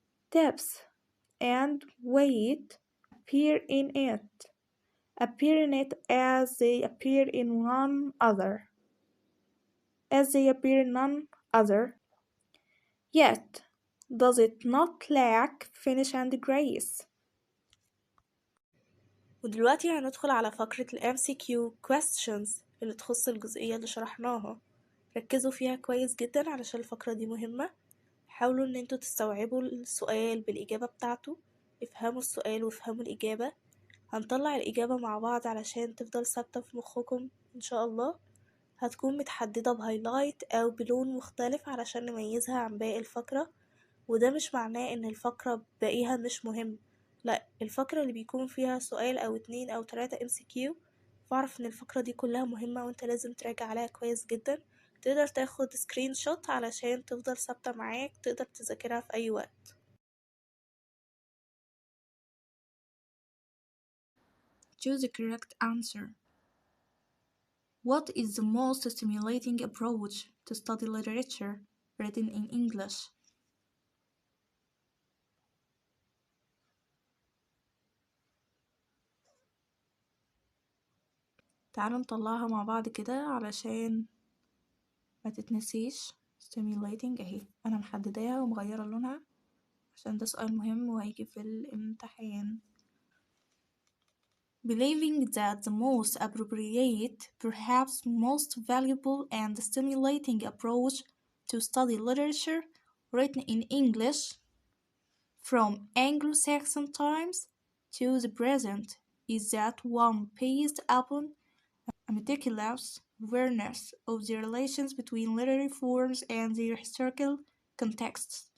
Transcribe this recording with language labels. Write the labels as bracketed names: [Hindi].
[English] Depth and weight appear in it as they appear in none other. Yet does it not lack finish and grace. [Arabic] ودلوقتي هندخل على فقرة ال MCQ questions اللي تخص الجزئية اللي شرحناها. ركزوا فيها كويس جدا علشان الفقرة دي مهمة. حاولوا ان انتوا تستوعبوا السؤال بالإجابة بتاعته، افهموا السؤال وافهموا الإجابة. هنطلع الإجابة مع بعض علشان تفضل ثابتة في مخكم إن شاء الله. هتكون متحددة بهايلايت أو بلون مختلف علشان نميزها عن باقي الفقرة، وده مش معناه ان الفقرة باقيها مش مهم، لا، الفقرة اللي بيكون فيها سؤال او 2 أو 3 MCQ فاعرف ان الفقرة دي كلها مهمة وانت لازم تراجع عليها كويس جدا. تقدر تاخد سكرين شوت علشان تفضل ثابتة معاك، تقدر تذاكرها في اي وقت. [English] Choose the correct answer. What is the most stimulating approach to study literature written in English? [Arabic] تعالوا نطلعها مع بعض كده علشان ما تتنسيش. stimulating اهي انا محدداها ومغيرة لونها عشان ده سؤال مهم وهيجي في الامتحان. [English] Believing that the most appropriate, perhaps most valuable and stimulating approach to study literature written in English from Anglo-Saxon times to the present is that one based upon a meticulous awareness of the relations between literary forms and their historical contexts.